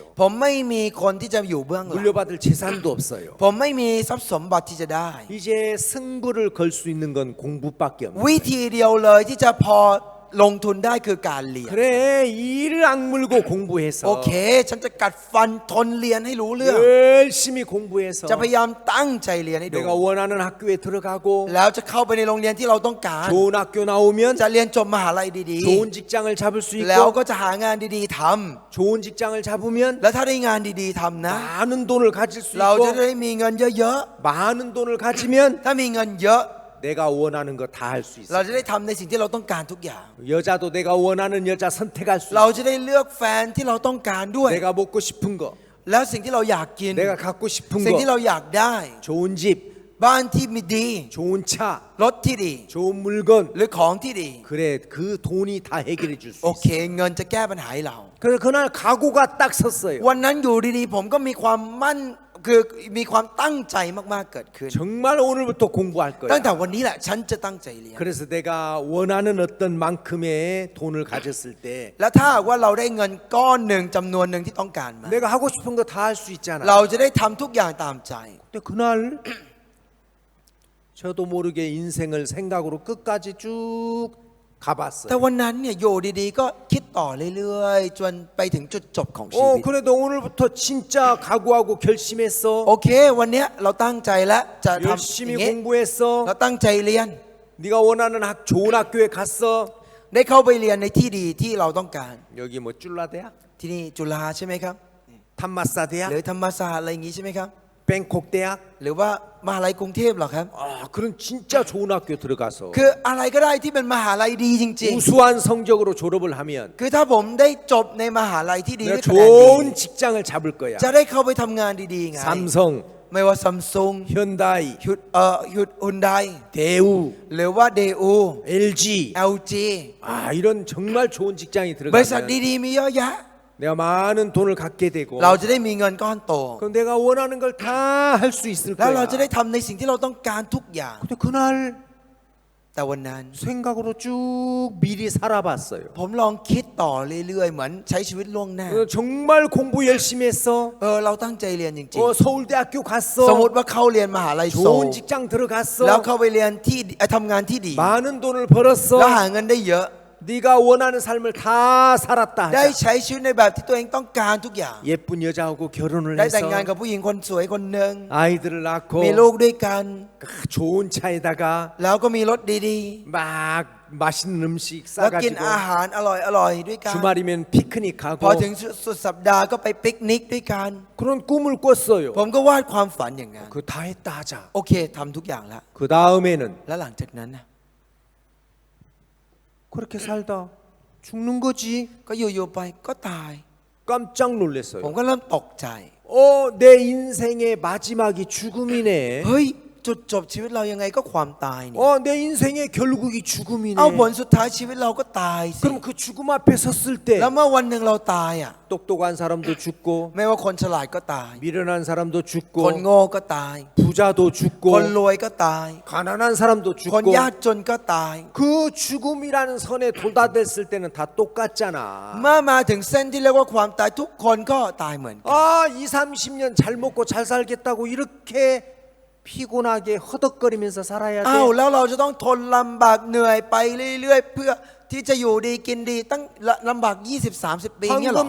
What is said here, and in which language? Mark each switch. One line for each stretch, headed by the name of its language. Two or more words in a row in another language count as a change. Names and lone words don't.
Thai: ผมไม่มีคนที่จะอยู่เบื้องหลัง
Korean: 물려받을 재산도 없어요.
Thai: ผมไม่มีทรัพย์สมบัติที่จะได้
Korean: 이제 승부를 걸 수 있는 건 공부밖에 없는
Thai: วิ
Korean: 거예요.
Thai: ธีเดียวเลยที่จะพอลงทุนได้คือการเรียน
Korean: 그래 이를 악물고 공부해서
Thai: โอเค ฉันจะกัดฟันทนเรียนให้รู้เรื่อง
Korean: 열심히 공부해서
Thai: จะพยายามตั้งใจเรียนให้ดู
Korean: 내가 원하는 학교에 들어가고
Thai: แล้วจะเข้าไปในโรงเรียนที่เราต้องการ
Korean: 좋은 학교 나오면
Thai: จะเรียนจบมหาลัยดี
Korean: 좋은 직장을 잡을 수
Thai: ๆ แล้ว
Korean: 있고
Thai: ก็จะหางานดีๆท
Korean: 좋은 직장을 잡으면
Thai: ำแล้วถ้าได้งานดีๆทำนะ
Korean: 많은 돈을 가질 수
Thai: เราจะ
Korean: 있고
Thai: ได้มีเงินเยอะ
Korean: 많은 돈을 가지면
Thai: ๆ ถ้ามีเงินเยอะ
Korean: 내가 원하는 거 다 할 수
Thai: เรา
Korean: 있어.
Thai: จะได้ทำในสิ่งที่เราต้องการทุกอย่าง
Korean: 여자도 내가 원하는 여자 선택할 수
Thai: เรา
Korean: 있어.
Thai: จะได้เลือกแฟนที่เราต้องการด้วย
Korean: 내가 먹고 싶은 거,
Thai: แล้วสิ่งที่เราอยากกิน
Korean: 내가 갖고 싶은
Thai: สิ่งที่
Korean: 거,
Thai: เราอยากได้
Korean: 좋은 집,
Thai: บ้านที่มีดี
Korean: 좋은 차,
Thai: รถที่ดี
Korean: 좋은 물건.
Thai: หรือของที่ดี
Korean: 그래 그 돈이 다 해결해 줄 수
Thai: โอเค
Korean: 있어.
Thai: เงินจะแก้ปัญหาให้เรา
Korean: 그래서 그날 각오가 딱 섰어요.
Thai: วันนั้นอยู่ดีๆ ผมก็มีความมั่นคือมีความตั้งใจมากๆเกิดขึ้น
Korean: 정말 오늘부터 공부할
Thai: ตั้ง
Korean: 거야.
Thai: แต่วันนี้แหละฉันจะตั้งใจเรียน
Korean: 그래서 내가 원하는 어떤 만큼의 돈을 가졌을 때
Thai: แล้วถ้าหากว่าเราได้เงินก้อนหนึ่งจำนวนหนึ่งที่ต้องการมา
Korean: 내가 하고 싶은 거 다 할 수 있잖아.
Thai: เราจะได้ทำทุกอย่างตามใจ
Korean: 근데 그날 저도 모르게 인생을 생각으로 끝까지 쭉 가봤어요.
Thai: แต่วันนั้นเนี่ยอยู่ดีๆก็คิดต่อเรื่อยๆจนไปถึงจุดจบของชีวิต
Korean: 그래도 오늘부터 진짜 각오하고 결심했어.
Thai: โอเควันเนี้ยเราตั้งใจแล้วจะทำอ
Korean: 열심히
Thai: ย่างงี้
Korean: 공부했어.
Thai: เราตั้งใจเรียน
Korean: 네가 원하는 좋은 학교에 갔어.
Thai: ได้เข้าไปเรียนในที่ดีที่เราต้องการ
Korean: 여기 뭐 쫄라대야?
Thai: ที่นี่จุฬาใช่ไหมครับ
Korean: 탄마사
Thai: หรือ
Korean: 대학?
Thai: ธรรมศาสตร์อะไรอย่างงี้ใช่ไหมครับ
Korean: 뱅콕 대학?
Thai: หรือว่ามหาลัยกรุงเทพเหรอครับ
Korean: 그런 진짜 좋은 학교 들어가서
Thai: คืออะไรก็ได้ที่เป็นมหาลัยดีจริง
Korean: 우수한 성적으로 졸업을 하면
Thai: ๆ คือถ้าผมได้จบในมหาลัยที่ดี
Korean: 내가
Thai: ด้วยคะแนนดี
Korean: 좋은 직장을 잡을 거야.
Thai: จะได้เข้าไปทำงานดีๆไง
Korean: 삼성,
Thai: ไม่ว่าซัมซุง
Korean: 현다이,
Thai: ฮุนได
Korean: 대우,
Thai: หรือว่าเดอู
Korean: LG.
Thai: LG
Korean: 이런 정말 좋은 직장이
Thai: บริษัท
Korean: 들어가면
Thai: ดีๆมีเยอะแยะ
Korean: 내가 많은 돈을 갖게 되고
Thai: เราจะได้มีเงินก้อนโต
Korean: 그럼 내가 원하는 걸 다 할 수 있을
Thai: แล้วเราจะได้
Korean: 거야.
Thai: ทำในสิ่งที่เราต้องการทุกอย่าง
Korean: 근데 그날
Thai: แต่วันนั้น
Korean: 생각으로 쭉 미리 살아봤어요.
Thai: ผมลองคิดต่อเรื่อยๆเหมือนใช้ชีวิตล่วงหน้า
Korean: 정말 공부 열심히 했어.
Thai: เราตั้งใจเรียนจริง
Korean: 서울대학교
Thai: ๆ สมม
Korean: 갔어.
Thai: ติว่าเข้าเรียนมหาลัยโซล
Korean: 좋은 직장
Thai: แล้ว
Korean: 들어갔어.
Thai: เข้าไปเรียนที่ทำงานที่ดี
Korean: 많은 돈을
Thai: แล้ว
Korean: 벌었어.
Thai: หาเงินได้เยอะ
Korean: 네가 원하는 삶을 다 살았다
Thai: ได้
Korean: 하자.
Thai: ใช้ชีวิตในแบบที่ตัวเองต้องการทุกอย่าง
Korean: 예쁜 여자하고 결혼을
Thai: ได้แต่
Korean: 해서
Thai: งงานกับผู้หญิงคนสวยคนหนึ่ง
Korean: 아이들을 낳고
Thai: มีลูกด้วยกัน
Korean: 좋은 차에다가
Thai: แล้วก็มีรถดี
Korean: 막 맛있는 음식
Thai: ๆ แล้วกิน
Korean: 싸가지고
Thai: อาหารอร่อยๆด้วยกัน
Korean: 주말이면 피크닉
Thai: พอ
Korean: 가고
Thai: ถึงสุดสัปดาห์ก็ไปปิกนิกด้วยกัน
Korean: 그런 꿈을 꿨어요.
Thai: ผมก็วาดความฝันอย่างนั้น
Korean: 그 다 했다 하자.
Thai: โอเคทำทุกอย่างแล้ว
Korean: 그 다음에는
Thai: แล้วหลังจากนั้นนะ
Korean: 그렇게 살다 죽는 거지.
Thai: ก็อยู่ๆไปก็ตาย
Korean: 깜짝
Thai: ผม
Korean: 놀랐어요.
Thai: ก็เริ่มตกใจ
Korean: 내 인생의 마지막이 죽음이네.
Thai: เฮ้ยจุดจบชีวิตเรายังไงก็ความตายนี่
Korean: 내 인생의 결국이 죽음이네.
Thai: เอาผลสุดท้ายชีวิตเราก็ตายสิ
Korean: 그럼 그 죽음 앞에 섰을 때
Thai: แล้วเมื่อวันหนึ่งเราตายอ่ะ
Korean: 똑똑한 사람도 죽고
Thai: ไม่ว่าคนฉลาดก็ตาย
Korean: 미련한 사람도
Thai: คน
Korean: 죽고
Thai: โง่ก็ตาย
Korean: 부자도
Thai: คน
Korean: 죽고
Thai: รวยก็ตาย
Korean: 가난한 사람도
Thai: คน
Korean: 죽고
Thai: ยากจนก็ตาย
Korean: 그 죽음이라는 선에 도달했을 때는 다 똑같잖아.
Thai: เมื่อมาถึงเส้นที่เรียกว่าความตายทุกคนก็ตายเหมือนกัน
Korean: 2, 30년 잘 먹고 잘 살겠다고 이렇게 피곤하게 허덕거리면서 살아야
Thai: อ้าว
Korean: 돼.
Thai: แล้วเราจะต้องทนลำบากเหนื่อยไปเรื่อยๆเพื่อที่จะอยู่ดีกินดีตั้งลำบาก 20-30 ปีเนี่ยหรอ